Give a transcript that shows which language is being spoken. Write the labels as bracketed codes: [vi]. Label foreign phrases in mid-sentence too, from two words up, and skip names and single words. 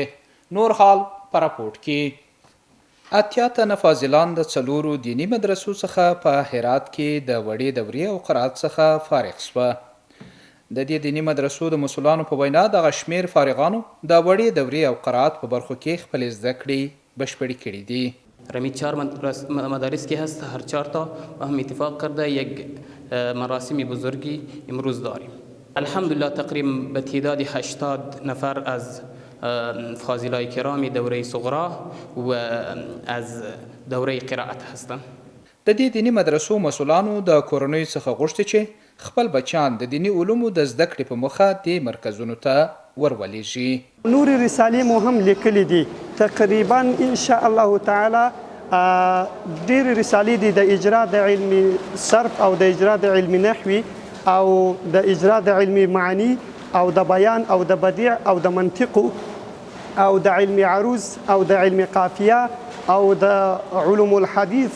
[ps] نور حال په راپورټ کې 80 تنه فاضلان د 4 دینی مدرسو څخه په هرات کې د وړې دورې او قرائت څخه فارغ شوه. د دې دینی مدرسو د مسؤلانو په وینا دغه شمیر فارغانو د وړې دورې او قرائت په برخو کې خپل زده کړې بشپړې کړې دي. [fa] رمی 4 مدارس که هست، هر 4 تا و هم اتفاق کرده یک مراسم بزرگی امروز داریم. الحمدلله تقریبا به تعداد 80 نفر از فاضلای کرام دوره صغرا و از دوره قرائت هستند. [ps] د دې دینی مدرسو مسؤلانو د کورنۍ څخه غوښتي چې خپل بچیان د دینی علومو د زده کړې په مخه دې مرکزونو ته ورولېږي. نور رسالې مو هم لیکلي دي. تقریبا [ar] ان شاء الله تعالی [ps] ډېرې رسالې دي د اجرا د علم صرف او د اجرا د علم نحوي او د اجرا د علم معنی او د بیان او د بدیع او د منطق او د علم عروض او د علم قافیه او د [ar] علوم الحديث.